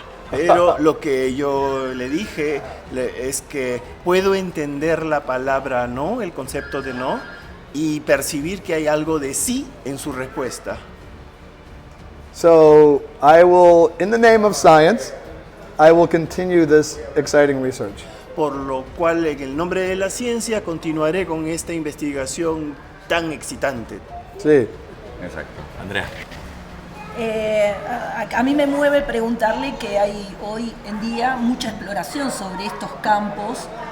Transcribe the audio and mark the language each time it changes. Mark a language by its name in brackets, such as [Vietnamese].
[Spanish] Pero lo que yo le dije es que puedo entender la palabra no, el concepto de no, y percibir que hay algo de sí en su respuesta. [English] So I will, in the name of science, I will continue this exciting research. [Spanish] Por lo cual, en el nombre de la ciencia, continuaré con esta investigación tan excitante. Sí. Exacto. Andrea. A mí me mueve preguntarle que hay hoy en día mucha exploración sobre estos campos.